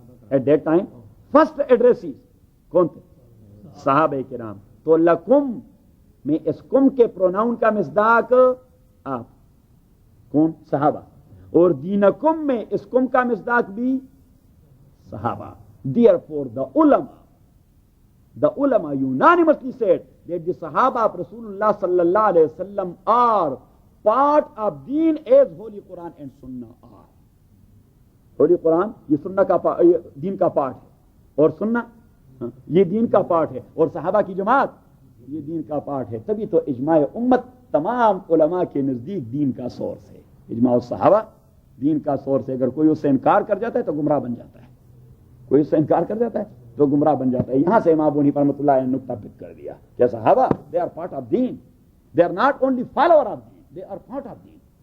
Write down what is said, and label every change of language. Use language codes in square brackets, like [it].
[en] at that time first addressees [ur] کون تھے؟ صحابہ کرام. تو لکم میں اس کم کے پروناؤن کا مصداق آپ، کون؟ صحابہ. اور دینکم میں اس کم کا مصداق بھی صحابہ. [en] Therefore the ulama unanimously said that the Sahaba of Rasulullah sallallahu alayhi wa sallam are part of deen as Holy Quran and Sunnah are. [ur] Holy Quran یہ سنہ کا دین کا پارٹ ہے اور سنہ یہ دین کا پارٹ ہے اور صحابہ کی جماعت یہ دین کا پارٹ ہے. تبھی تو اجماع امت تمام علماء کے نزدیک دین کا سورس ہے. اجماع الصحابہ دین کا سورس ہے. اگر کوئی اس سے انکار کر جاتا ہے تو گمراہ بن جاتا ہے. کوئی اس سے انکار کر جاتا ہے تو گمراہ بن جاتا ہے. یہاں سے امام ابو حنیفہ رحمۃ اللہ نے نقطہ پک کر دیا کہ صحابہ [en] They are part of deen. They are not only follower of deen, they are part of deen.